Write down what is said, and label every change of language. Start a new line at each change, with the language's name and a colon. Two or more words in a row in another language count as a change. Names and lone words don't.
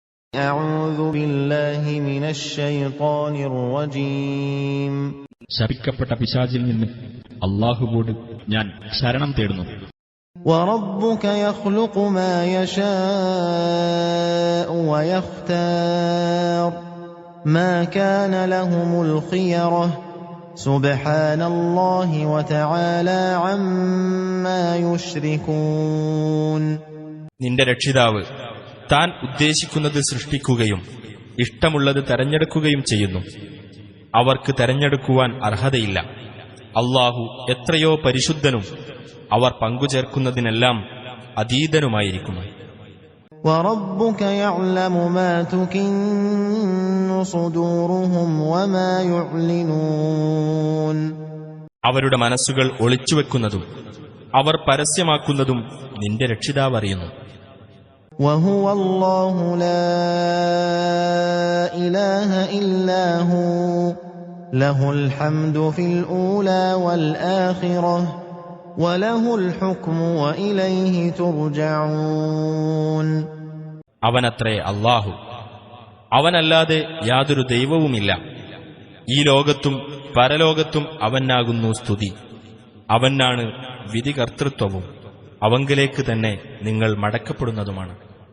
Arabic: أعوذ بالله من الشيطان الرجيم.
Malayalam: ശപിക്കപ്പെട്ട പിശാചിൽ നിന്ന് അല്ലാഹുവോട് ഞാൻ ശരണം തേടുന്നു.
Arabic: وربك يخلق ما يشاء ويختار ما كان لهم الخيرة سبحان الله وتعالى عما يشركون.
Malayalam: നിന്റെ രക്ഷിതാവ് താൻ ഉദ്ദേശിക്കുന്നത് സൃഷ്ടിക്കുകയും ഇഷ്ടമുള്ളത് തെരഞ്ഞെടുക്കുകയും ചെയ്യുന്നു. അവർക്ക് തെരഞ്ഞെടുക്കുവാൻ അർഹതയില്ല. അല്ലാഹു എത്രയോ പരിശുദ്ധനും അവർ പങ്കുചേർക്കുന്നതിനെല്ലാം അതീതനുമായിരിക്കുന്നു.
Arabic: وَرَبُّكَ يَعْلَمُ مَا تُكِنُّ صُدُورُهُمْ وَمَا يُعْلِنُونَ.
Malayalam: അവരുടെ മനസ്സുകൾ ഒളിച്ചുവെക്കുന്നതും അവർ പരസ്യമാക്കുന്നതും നിന്റെ രക്ഷിതാവ് അറിയുന്നു.
Arabic: وَهُوَ اللَّهُ لَا إِلَٰهَ إِلَّا هُوَ لَهُ الْحَمْدُ فِي الْأُولَى وَالْآخِرَةِ وَلَهُ الْحُكْمُ وَإِلَيْهِ تُرْجَعُونَ.
Malayalam: അവനത്രേ അല്ലാഹു, അവനല്ലാതെ യാതൊരു ദൈവവുമില്ല. ഈ ലോകത്തും പരലോകത്തും അവനാകുന്നു സ്തുതി. അവനാണ് വിധികർത്തൃത്വവും അവങ്കിലേക്ക് തന്നെ നിങ്ങൾ മടക്കപ്പെടുന്നതുമാണ്.